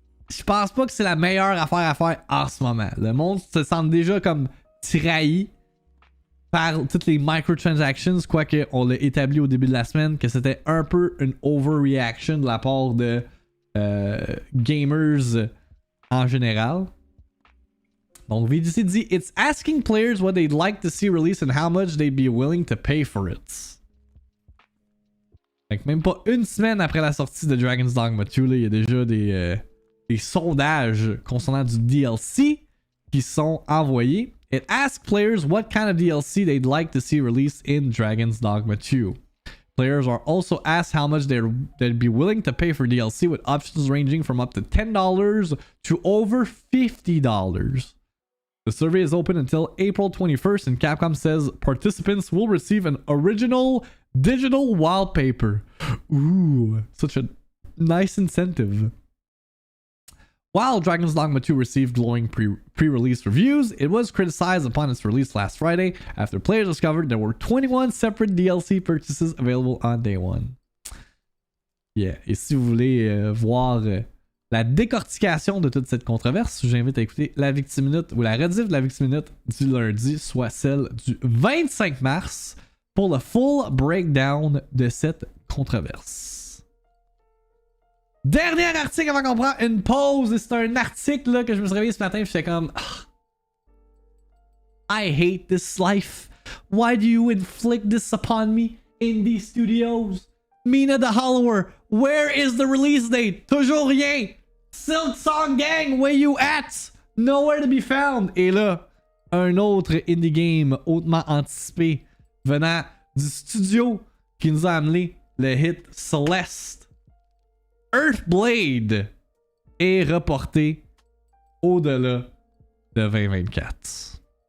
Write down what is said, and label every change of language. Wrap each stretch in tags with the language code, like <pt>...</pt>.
<fr>Je pense pas que c'est la meilleure affaire à faire en ce moment. Le monde se sent déjà comme trahi par toutes les microtransactions, quoique on l'a établi au début de la semaine que c'était un peu une overreaction de la part de gamers en général. Donc VGC dit</fr> <en>it's asking players what they'd like to see released and how much they'd be willing to pay for it.</en> <fr>Fait que même pas une semaine après la sortie de Dragon's Dogma 2, il y a déjà des sondages concernant du DLC qui sont envoyés.</fr> <en>It asks players what kind of DLC they'd like to see released in Dragon's Dogma 2. Players are also asked how much they'd be willing to pay for DLC, with options ranging from up to $10 to over $50. The survey is open until April 21st, and Capcom says participants will receive an original digital wallpaper. Ooh, such a nice incentive. While Dragon's Dogma 2 received glowing pre-release reviews, it was criticized upon its release last Friday after players discovered there were 21 separate DLC purchases available on day one.</en> <fr>Yeah, et si vous voulez voir la décortication de toute cette controverse, j'invite à écouter la Victiminute ou la rediff de la Victiminute du lundi, soit celle du 25 mars, pour le</fr> <en>full breakdown</en> <fr>de cette controverse. Dernier article avant qu'on prenne une pause. C'est un article là, que je me suis réveillé ce matin et j'étais comme</fr> <en>I hate this life. Why do you inflict this upon me in these studios? Mina the Hollower, where is the release date?</en> <fr>Toujours rien.</fr> <en>Silk Song Gang, where you at? Nowhere to be found.</en> <fr>Et là, un autre indie game hautement anticipé venant du studio qui nous a amené le hit Celeste. Earthblade est reporté au-delà de 2024.</fr>